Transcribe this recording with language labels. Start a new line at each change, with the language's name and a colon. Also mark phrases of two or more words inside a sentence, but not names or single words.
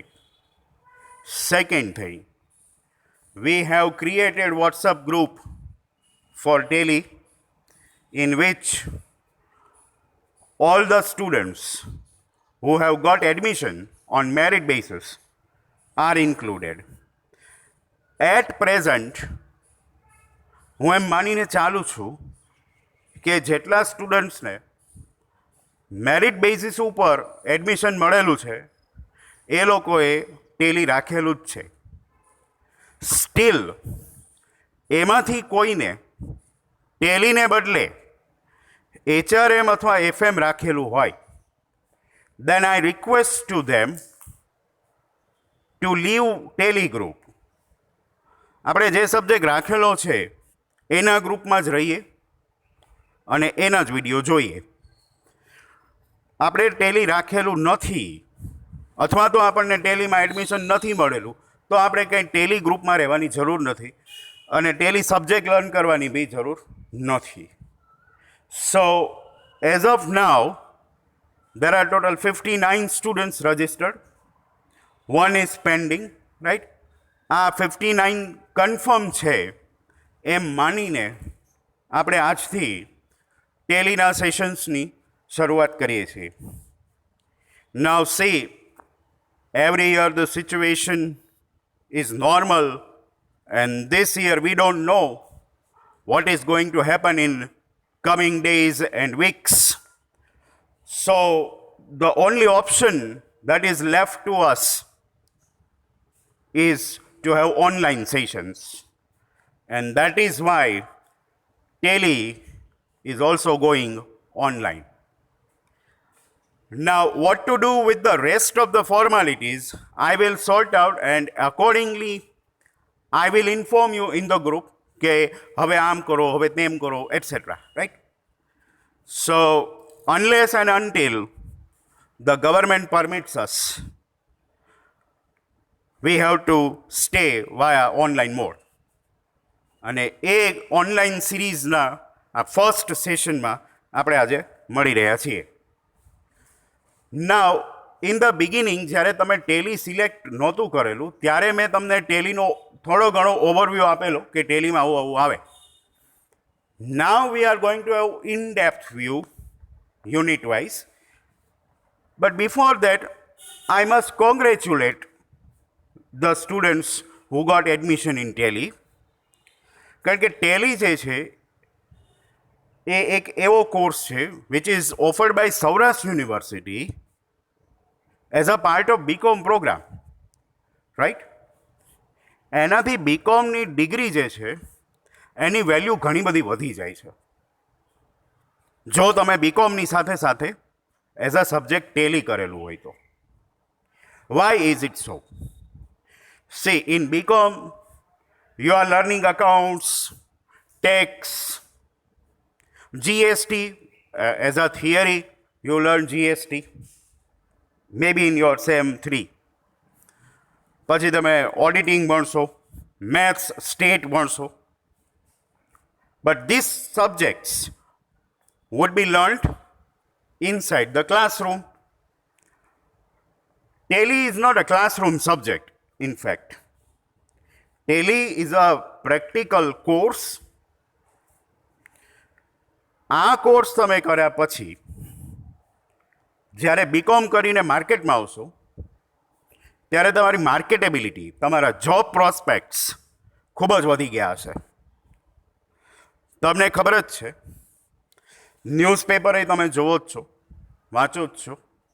English: Second thing, we have created WhatsApp group for Tele in which all the students who have got admission on merit basis are included. At present,
Gujarati: હું એમ માનીને ચાલું છું કે જેટલા સ્ટુડન્ટ્સને
English: merit basis
Gujarati: ઉપર એડમિશન મળેલું છે એ લોકોએ ટેલી રાખેલું જ છે. સ્ટીલ એમાંથી કોઈને ટેલીને બદલે HRM અથવા FM રાખેલું હોય,
English: then I request to them to leave ટેલી ગ્રુપ.
Gujarati: આપણે જે સબ્જેક્ટ રાખેલો છે એના ગ્રુપમાં જ રહીએ અને એના જ વિડીયો જોઈએ. આપણે ટેલી રાખેલું નથી અથવા તો આપણને ટેલીમાં એડમિશન નથી મળેલું તો આપણે કંઈ ટેલી ગ્રુપમાં રહેવાની જરૂર નથી અને ટેલી
English: subject learn
Gujarati: કરવાની બી જરૂર નથી.
English: so as of now there are total 59 students registered. One is pending, right?
Gujarati: આ 59 કન્ફર્મ છે એમ માનીને આપણે આજથી ટેલીના સેશન્સની શરૂઆત કરીએ છીએ.
English: Now see, every year the situation is normal and this year we don't know what is going to happen in coming days and weeks. So the only option that is left to us is to have online sessions. And that is why Tele is also going online. Now, what to do with the rest of the formalities, I will sort out and accordingly I will inform you in the group
Gujarati: કે હવે આમ કરો, હવે તેમ કરો,
English: etc. Right? So, unless and until the government permits us, we have to stay via online mode.
Gujarati: અને એ
English: online series
Gujarati: આ
English: first session
Gujarati: આપણે આજે મળી રહ્યા છીએ.
English: now in the beginning
Gujarati: જ્યારે તમે ટેલી સિલેક્ટ નહોતું કરેલું ત્યારે મેં તમને ટેલીનો થોડો ઘણો ઓવરવ્યૂ આપેલો કે ટેલીમાં આવું આવું આવે.
English: now we are going to have in depth view unit wise. but before that I must congratulate the students who got admission in Tele.
Gujarati: કારણ કે ટેલી જે છે એ એક એવો કોર્સ છે
English: which is offered by
Gujarati: સૌરાષ્ટ્ર યુનિવર્સિટી
English: as a part of BCom program,
Gujarati: રાઈટ? એનાથી બીકોમની ડિગ્રી જે છે એની વેલ્યુ ઘણી બધી વધી જાય છે જો તમે બીકોમની સાથે સાથે
English: as a subject Tele
Gujarati: કરેલું હોય તો.
English: Why is it so? See, in BCom, you are learning accounts, tax, GST. As a theory, you learn GST. Maybe in your SEM 3.
Gujarati: પછી તમે ઓડિટિંગ ભણશો,
English: maths stat
Gujarati: ભણશો.
English: But these subjects would be learned inside the classroom. Tele is not a classroom subject, in fact. Tele is a practical course.
Gujarati: આ કોર્સ તમે કર્યા પછી જ્યારે બીકોમ કરીને માર્કેટમાં આવશો ત્યારે તમારી માર્કેટેબિલિટી, તમારા
English: job prospects
Gujarati: ખૂબ જ વધી ગયા હશે. તમને ખબર જ છે, ન્યૂઝપેપર એ તમે જોવો જ છો વાંચું જ છું.